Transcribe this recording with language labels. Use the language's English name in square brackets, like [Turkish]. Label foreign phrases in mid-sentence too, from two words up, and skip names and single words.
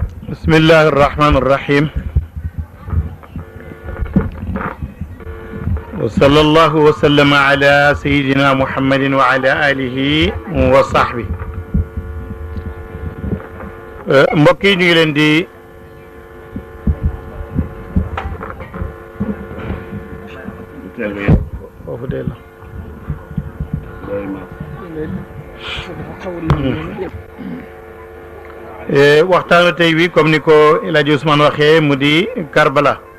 [Arabic] بسم الله الرحمن الرحيم وصلى الله وسلم على سيدنا محمد وعلى آله وصحبه [Wolof] mbokk yi ñu ngi leen di foofu de la waxtaanu tey wi comme ni ko El Hadj Ousmane waxee mu di Karbala